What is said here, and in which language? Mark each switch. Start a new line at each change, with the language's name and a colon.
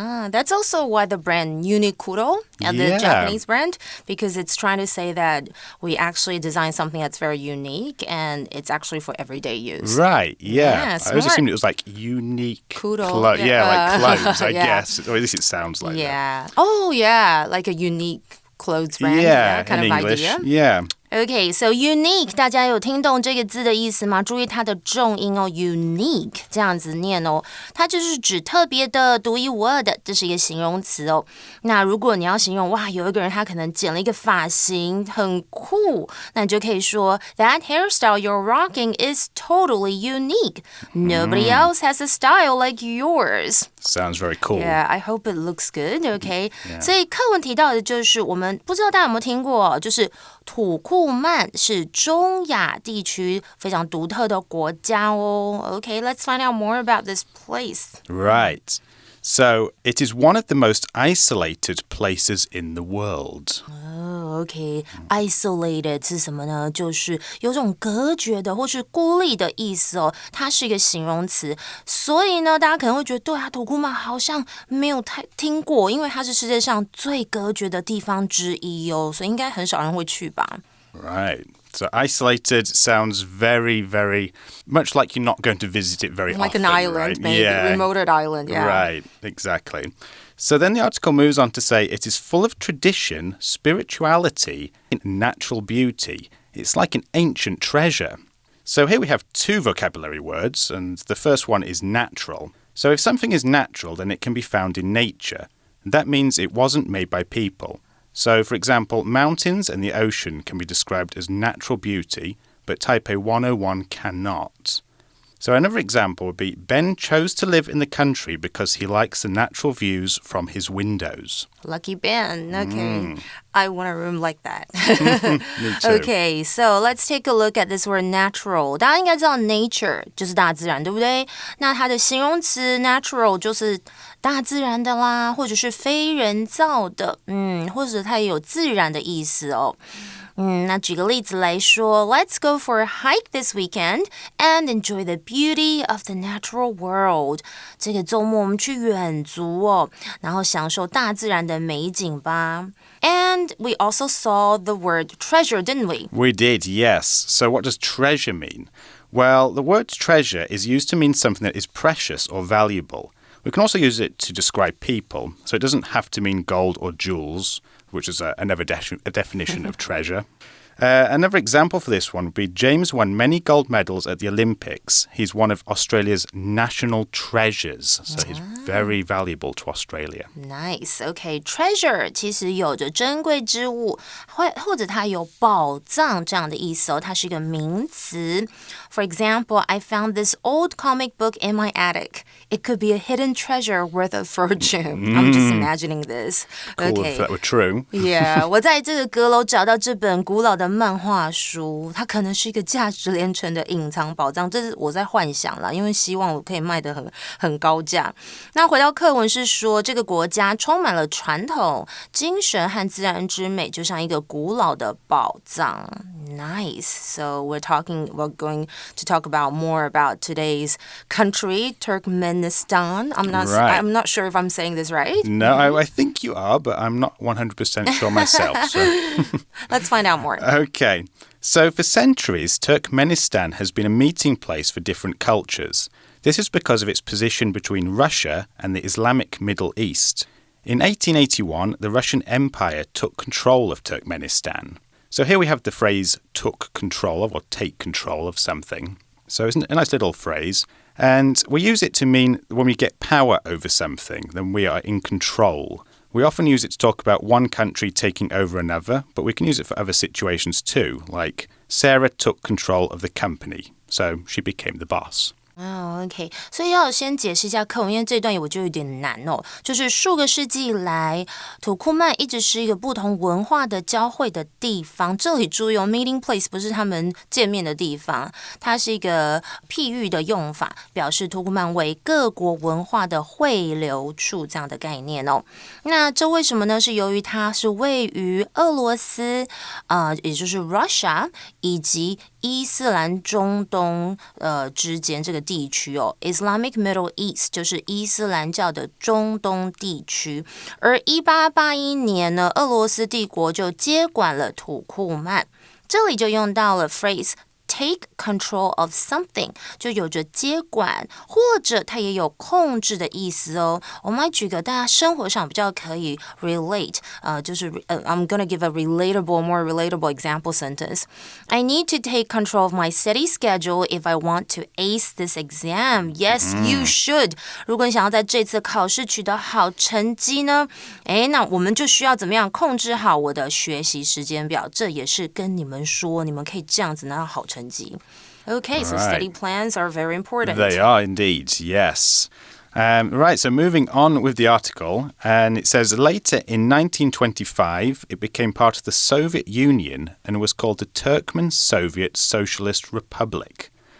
English: That's also why the brand Unikuro, the Japanese brand, because it's trying to say that we actually design something that's very unique and it's actually for everyday use. Right, yeah. I always smart. assumed it was like unique Kuro, like clothes, I guess. Or at least it sounds like that. Oh, yeah, like a unique clothes brand. Yeah, kind in of English. idea. Yeah. Okay, so unique,
Chinese: 大家有听懂这个字的意思吗？注意它的重音哦 ，unique 这样子念哦，它就是指特别的、独一无二的，这是一个形容词哦。那如果你要形容哇，有一个人他可能剪了一个发型很酷，那你就可以说
English: That hairstyle you're rocking is totally unique. Nobody else has a style like yours. Sounds very cool. Yeah, I hope it looks good. Okay.
Chinese: 所以课文提到的就是我们不知道大家有没有听过，就是土库曼是中亚地区非常独特的国家哦。
English: Okay, let's find out more about this place. Right. So, it is one of the most isolated places in the world. Okay, isolated
Chinese: 是什么呢？就是有种隔绝的或是孤立的意思哦。它是一个形容词，所以呢，大家可能会觉得，对啊，土库曼好像没有太听过，因为它是世界上最隔绝的地方之一哦，所以应该很少人会去吧。
English: Right. So isolated sounds very, very much like you're not going to visit it very often. Like an island, right? maybe. Yeah. Remote island, yeah. Right, exactly. So then the article moves on to say it is full of tradition, spirituality, and natural beauty. It's like an ancient treasure. So here we have two vocabulary words, and the first one is natural. So if something is natural, then it can be found in nature. That means it wasn't made by people. So, for example, mountains and the ocean can be described as natural beauty, but Taipei 101 cannot. So another example would be Ben chose to live in the country because he likes the natural views from his windows. Lucky Ben. Okay. I want a room like that. Me too. Okay, so let's take a look at this word natural.
Chinese: 大家应该知道 nature 就是大自然，对不对？那它的形容词 natural 就是大自然的啦，或者是非人造的，或者它也有自然的意思哦。那举个例子来说
English: Let's go for a hike this weekend and enjoy the beauty of the natural world.
Chinese: 这个周末我们去远足哦，然后享受大自然的美景吧。
English: And we also saw the word treasure, didn't we? We did, yes. So what does treasure mean? Well, the word treasure is used to mean something that is precious or valuable. We can also use it to describe people, so it doesn't have to mean gold or jewels, which is another definition of treasure. Another example for this one would be James won many gold medals at the Olympics. He's one of Australia's national treasures, so he's very valuable to Australia. Nice, okay.
Chinese: Treasure 其实有着珍贵之物，或者它有宝藏这样的意思哦，它是一个名词。
English: For example, I found this old comic book in my attic. It could be a hidden treasure worth a fortune. I'm just imagining this. Cool, Okay. if that were true.
Chinese: Yeah, 我在这个阁楼找到这本古老的漫画书，它可能是一个价值连城的隐藏宝藏，这是我在幻想啦，因为希望我可以卖得很高价。那回到课文是说，这个国家充满了传统、精神和自然之美，就像一个古老的宝藏。
English: Nice. So we're going to talk about more about today's country, Turkmenistan. I'm not sure if I'm saying this right. No, I think you are, but I'm not 100% sure myself. So. Let's find out more. Okay. So for centuries, Turkmenistan has been a meeting place for different cultures. This is because of its position between Russia and the Islamic Middle East. In 1881, the Russian Empire took control of Turkmenistan. So here we have the phrase took control of or take control of something. So it's a nice little phrase. And we use it to mean when we get power over something, then we are in control. We often use it to talk about one country taking over another, but we can use it for other situations too, like Sarah took control of the company, so she became the boss.
Chinese: OK， 所以要先解释一下课文，因为这段我就有点难哦。就是数个世纪以来，土库曼一直是一个不同文化的交汇的地方。这里注意哦 ，meeting place 不是他们见面的地方，它是一个譬喻的用法，表示土库曼为各国文化的汇流处这样的概念哦。那这为什么呢？是由于它是位于俄罗斯，也就是 Russia 以及伊斯兰中东之间这个地区哦 ，Islamic Middle East 就是伊斯兰教的中东地区。而1881年呢，俄罗斯帝国就接管了土库曼，这里就用到了 phrase。Take control of something 就有着接管或者它也有控制的意思哦。我们来举个大家生活上比较可以 relate，就是
English: I'm gonna give a more relatable example sentence. I need to take control of my study schedule if I want to ace this exam. Yes, you should.
Chinese: 如果你想要在这次考试取得好成绩呢，那我们就需要怎么样控制好我的学习时间表？这也是跟你们说，你们可以这样子拿到好成绩。
English: Okay, so study plans are very important. They are indeed, yes. Right, so moving on with the article, and it says later in 1925, it became part of the Soviet Union and was called the Turkmen Soviet Socialist Republic.